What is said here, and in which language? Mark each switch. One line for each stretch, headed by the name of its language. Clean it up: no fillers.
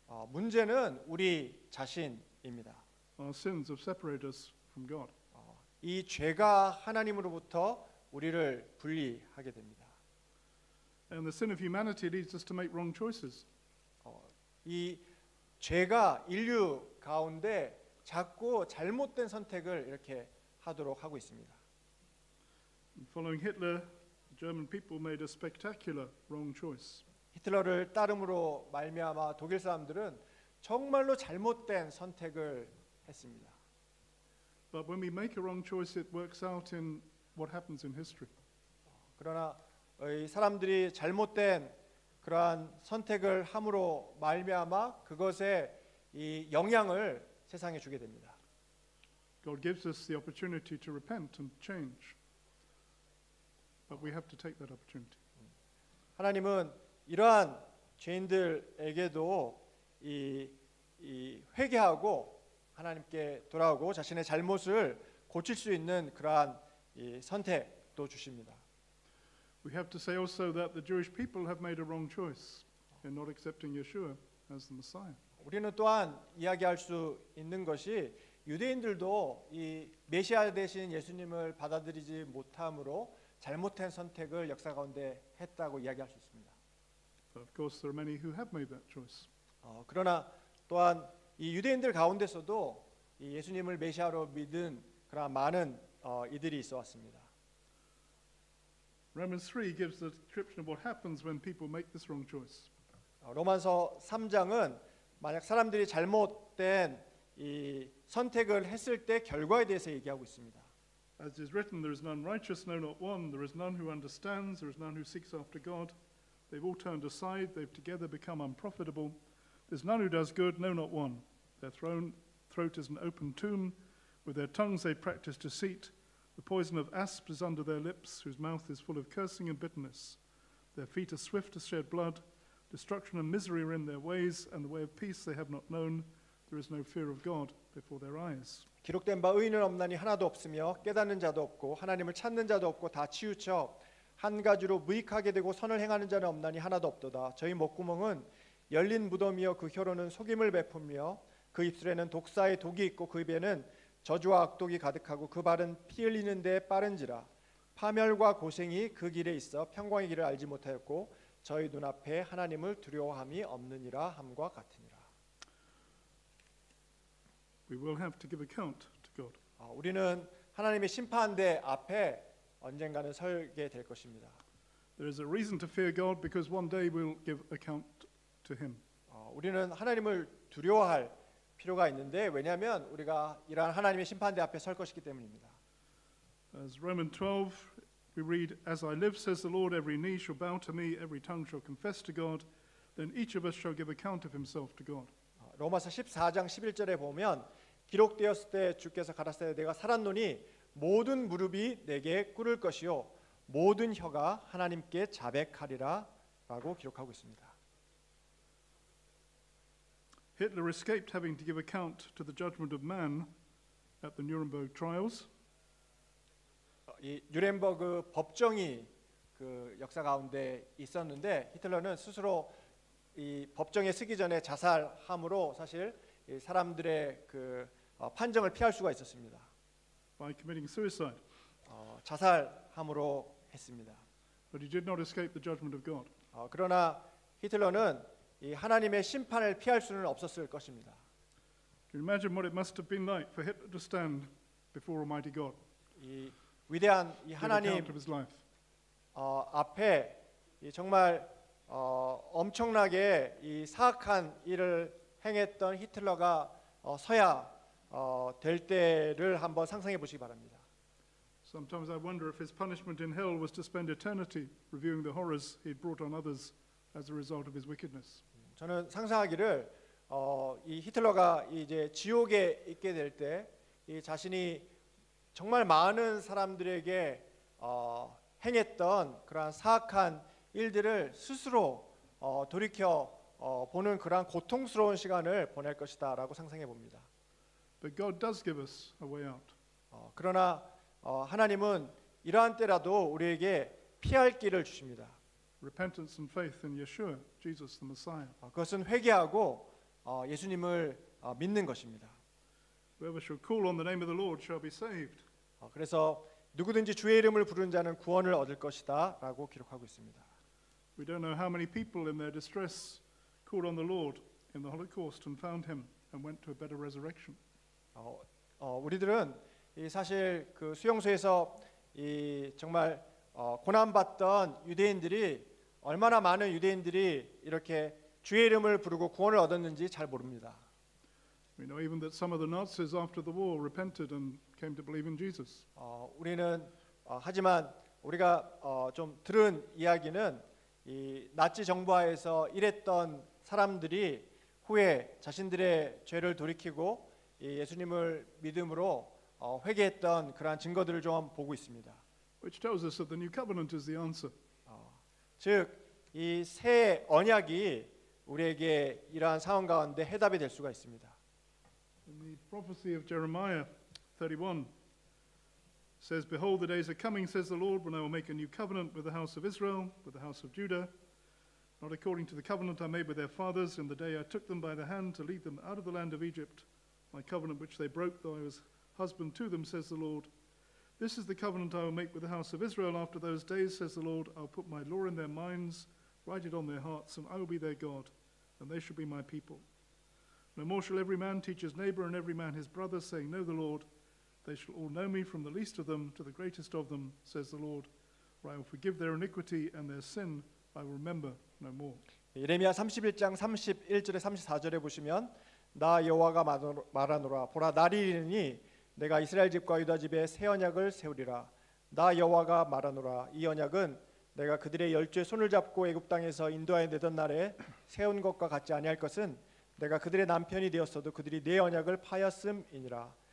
Korean: 문제는 우리 자신입니다.
English: Our sins have separated us from God.
Korean: 이 죄가 하나님으로부터 우리를 분리하게 됩니다.
English: And the sin of humanity leads us to make wrong choices.
Korean: 이 죄가 인류 가운데 자꾸 잘못된 선택을 이렇게 하도록 하고 있습니다.
English: Following Hitler, the German people made a spectacular wrong choice.
Korean: 히틀러를 따름으로 말미암아 독일 사람들은 정말로 잘못된 선택을 했습니다.
English: But when we make a wrong choice, it works out in what happens in history.
Korean: 그러나 이 사람들이 잘못된 그러한 선택을 함으로 말미암아 그것에 이 영향을 세상에 주게 됩니다.
English: God gives us the opportunity to repent and change. But we have to take that opportunity.
Korean: 하나님은 이러한 죄인들에게도 이 회개하고 하나님께 돌아오고 자신의 잘못을 고칠 수 있는 그러한 이 선택도 주십니다.
English: We have to say also that the Jewish people have made a wrong choice in not accepting Yeshua as the Messiah.
Korean: 우리는 또한 이야기할 수 있는 것이 유대인들도 이 메시아 되신 예수님을 받아들이지 못함으로 잘못된 선택을 역사 가운데 했다고 이야기할 수 있습니다.
English: But of course, there are many who have made that choice.
Korean: 그러나 또한 이 유대인들 가운데서도 이 예수님을 메시아로 믿은 그러한 많은 이들이 있어 왔습니다.
English: Romans 3 gives the description of what happens when people make this wrong choice.
Korean: 로마서 3장은 만약 사람들이 잘못된 이 선택을 했을 때 결과에 대해서 얘기하고 있습니다.
English: As is written, there is none righteous, no, not one. There is none who understands. There is none who seeks after God. They've all turned aside. They've together become unprofitable. There's none who does good, no, not one. Their throat is an open tomb. With their tongues they practice deceit. The poison of asps is under their lips, whose mouth is full of cursing and bitterness. Their feet are swift to shed blood. Destruction and misery are in their ways, and the way of peace they have not known. There is no fear of God before their eyes.
Korean: 기록된 바 의인은 없나니 하나도 없으며 깨닫는 자도 없고 하나님을 찾는 자도 없고 다 치우쳐 한 가지로 무익하게 되고 선을 행하는 자는 없나니 하나도 없도다. 저희 목구멍은 열린 무덤이요 그 혀로는 속임을 베풀며 그 입술에는 독사의 독이 있고 그 입에는 저주와 악독이 가득하고 그 발은 피 흘리는 데 빠른지라. 파멸과 고생이 그 길에 있어 평강의 길을 알지 못하였고 저희 눈앞에 하나님을 두려워함이 없느니라 함과 같으니라.
English: We will have to give account to God.
Korean: 우리는 하나님의 심판대 앞에 언젠가는 설게 될 것입니다.
English: There is a reason to fear God because one day we'll give account to Him.
Korean: 우리는 하나님을 두려워할 필요가 있는데 왜냐하면 우리가 이러한 하나님의 심판대 앞에 설 것이기 때문입니다.
English: As Romans 12, we read, "As I live, says the Lord, every knee shall bow to me, every tongue shall confess to God. Then each of us shall give account of himself to God."
Korean: 로마서 14장 11절에 보면 기록되었을 때 주께서 가라사대 내가 살았노니 모든 무릎이 내게 꿇을 것이요 모든 혀가 하나님께 자백하리라라고 기록하고 있습니다.
English: Hitler escaped having to give account to the judgment of man at the Nuremberg trials.
Korean: 이 뉴렌버그 법정이 그 역사 가운데 있었는데 히틀러는 스스로 이 법정에 서기 전에 자살함으로 사실 이 사람들의 그 판정을 피할 수가 있었습니다.
English: By committing suicide.
Korean: 자살함으로 했습니다.
English: But he did not escape the judgment of God.
Korean: 그러나 히틀러는 이 하나님의 심판을 피할 수는 없었을 것입니다.
English: Can you imagine what it must have been like for Hitler to stand before Almighty God?
Korean: 이 위대한 이
English: Give
Korean: 하나님
English: account of his life.
Korean: 앞에 이 정말 엄청나게 이 사악한 일을 행했던 히틀러가 서야 될 때를 한번 상상해 보시기 바랍니다.
English: Sometimes I wonder if his punishment in hell was to spend eternity reviewing the horrors he'd brought on others as a result of his wickedness.
Korean: 저는 상상하기를 이 히틀러가 이제 지옥에 있게 될 때 이 자신이 정말 많은 사람들에게 행했던 그러한 사악한 일들을 스스로 돌이켜 보는 그러한 고통스러운 시간을 보낼 것이다라고 상상해 봅니다.
English: But God does give us a way out.
Korean: 그러나 하나님은 이러한 때라도 우리에게 피할 길을 주십니다.
English: Repentance and faith in Yeshua, Jesus the Messiah.
Korean: 그것은 회개하고 예수님을 믿는 것입니다.
English: Whoever shall call on the name of the Lord shall be saved.
Korean: 그래서 누구든지 주의 이름을 부르는 자는 구원을 얻을 것이다라고 기록하고 있습니다.
English: We don't know how many people in their distress called on the Lord in the Holocaust and found him and went to a better resurrection.
Korean: 우리들은 이 사실 그 수용소에서 이 정말 고난받던 유대인들이 얼마나 많은 유대인들이 이렇게 주의 이름을 부르고 구원을 얻었는지 잘 모릅니다.
English: We know even that some of the Nazis after the war repented and came to believe in Jesus.
Korean: 우리는 하지만 우리가 좀 들은 이야기는 이 나치 정부하에서 일했던 사람들이 후에 자신들의 죄를 돌이키고 이 예수님을 믿음으로 회개했던 그러한 증거들을 좀 보고 있습니다.
English: Which tells us that the new covenant is the answer.
Korean: 즉 이 새 언약이 우리에게 이러한 상황 가운데 해답이 될 수가 있습니다.
English: In the prophecy of Jeremiah 31 says, "Behold, the days are coming, says the Lord, when I will make a new covenant with the house of Israel, with the house of Judah, not according to the covenant I made with their fathers in the day I took them by the hand to lead them out of the land of Egypt, my covenant which they broke, though I was husband to them, says the Lord. This is the covenant I will make with the house of Israel after those days, says the Lord. I'll put my law in their minds, write it on their hearts, and I will be their God, and they shall be my people. No more shall every man teach his neighbor and every man his brother, saying, Know the Lord. They shall all know me, from the least of them to the greatest of them, says the Lord. For I will forgive their iniquity, and their sin I will remember no more."
Korean: 예레미야 31장 31절에 34절에 보시면 나 여호와가 말하노라 보라 날이 이르니 내가 이스라엘 집과 유다 집에 새 언약을 세우리라. 나 여호와가 말하노라 이 언약은 내가 그들의 열조의 손을 잡고 애굽 땅에서 인도하여 내던 날에 세운 것과 같지 아니할 것은 내가 그들의 남편이 되었어도 그들이 내 언약을 파였음이니라.